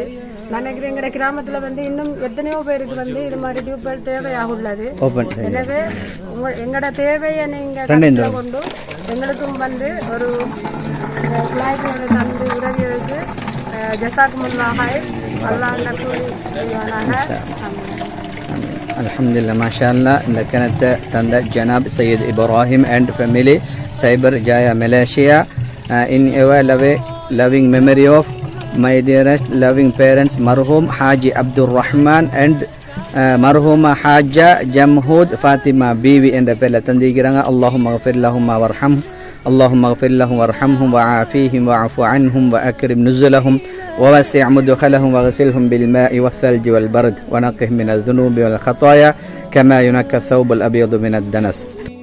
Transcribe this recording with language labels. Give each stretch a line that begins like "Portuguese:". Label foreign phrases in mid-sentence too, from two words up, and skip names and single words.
Tamil: நினைக்கிறேன் எங்களோட கிராமத்தில் வந்து இன்னும் எத்தனையோ பேருக்கு வந்து இது மாதிரி டியூப்வெல் தேவையாக உள்ளது. எனவே எங்களோட தேவையை நீங்கள் கொண்டு எங்களுக்கும் வந்து ஒரு குழாய்க்கு வந்து தந்து உதவியதுக்கு ஜஸாக்குமுல்லாஹ் அல்லாஹ் கூலி செய்வானாக.
Arabic: الحمد لله، ما شاء الله.
Tamil: இந்த கிணத்தை தந்த ஜனாப் சையீத் இப்ராஹிம்
English: and family
Tamil: சைபர் ஜாயா மலேசியா.
English: In our loving memory of my dearest loving parents marhum Haji Abdul Rahman and marhuma Haja Jamhud Fatima Bibi
Tamil: என்ற பேரில் தந்திக்கிறாங்க.
Arabic: اللهم اغفر لهم وارحمهم، اللهم اغفر لهم وارحمهم وعافهم واعف عنهم وأكرم نزلهم ووسع مدخلهم واغسلهم بالماء والثلج والبرد ونقهم من الذنوب والخطايا كما ينقى الثوب الأبيض من الدنس.